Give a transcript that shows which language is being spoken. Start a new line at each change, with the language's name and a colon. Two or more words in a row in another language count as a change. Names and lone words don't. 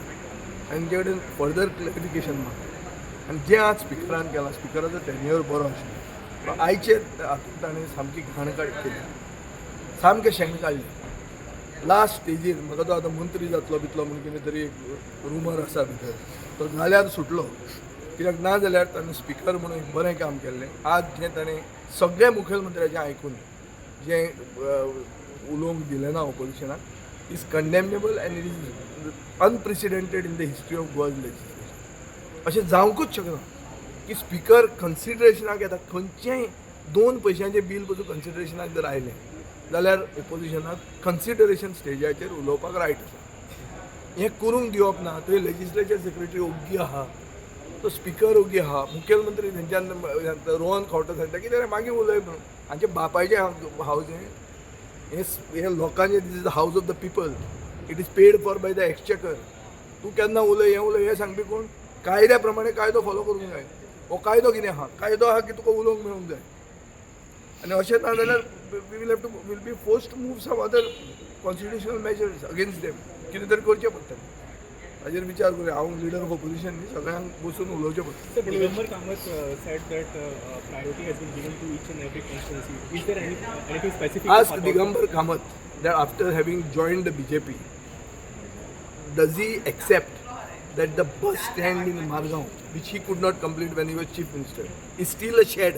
Konkani: तांचे कडेन
English: further clarification
Konkani: मागता आनी जें आज स्पिकरान केलां स्पिकराचो टेन्युअर बरो आशिल्लो आयचे हातूंत ताणें सामकी घाण केली सामकें शेण काडलें लास्ट स्टेजीर म्हाका तो आतां मंत्री जातलो बितलो म्हणून कितें तरी एक रुमर आसा भितर तो जाल्यार सुटलो कित्याक ना जाल्यार ताणें स्पिकर म्हणून एक बरें काम केल्लें आज जें ताणें सगळ्या मुखेलमंत्र्याचें आयकून जें उलोवंक दिलें ना ऑपोजिशनाक
English: is condemnable and it is unprecedented in the history of Goa's
Konkani: लेजिस्लेशन अशें जावंकूच शकना की स्पिकर कन्सिडरेशनाक येता खंयचेंय 2 पयशांचें बील पसून कन्सिडरेशनाक जर आयलें जाल्यार ओपोजिशनाक कन्सिडरेशन स्टेजाचेर उलोवपाक रायट आसा हें करूंक दिवप ना थंय
English: legislature secretary
Konkani: ओग्गी आहा तो स्पिकर ओग्गी आहा मुखेलमंत्री थंयच्यान रोहन खंवटो सांगता की मागीर उलय म्हणून हांचे बापायचें हावज हे लोकांचे
English: this is the house of the people it is paid for by the exchequer
Konkani: तूं केन्ना उलय हें सांगपी कोण कायद्या प्रमाणे कायदो फॉलो करूंक जाय हो कायदो कितें आहा कायदो आहा की तुका उलोवंक मेळूंक जाय आनी अशें ना जाल्यार
English: will be forced to move some other constitutional measures against them
Konkani: कितें तरी करचें पडटलें हाजेर विचार करूया हांव
English: leader of opposition
Konkani: न्ही सगळ्यांक बसून उलोवचें पडटलें
English: दिगंबर कामत said that priority has been given to each and every constituency. Is there anything specific? Ask Digambar Kamath that after having joined the BJP, does he accept that the bus stand in Margaon, which he could not complete when he was chief minister, is still a shed?